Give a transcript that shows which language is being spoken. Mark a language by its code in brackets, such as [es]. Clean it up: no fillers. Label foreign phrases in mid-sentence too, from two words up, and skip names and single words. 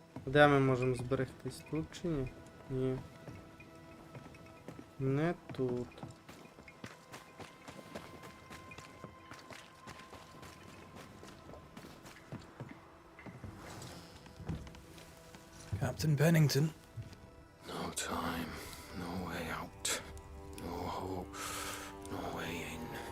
[uk] Де ми можемо зберегтись? Тут чи ні? Ні. Не тут. [en] Captain Pennington. No time, no way out, no hope, no way in.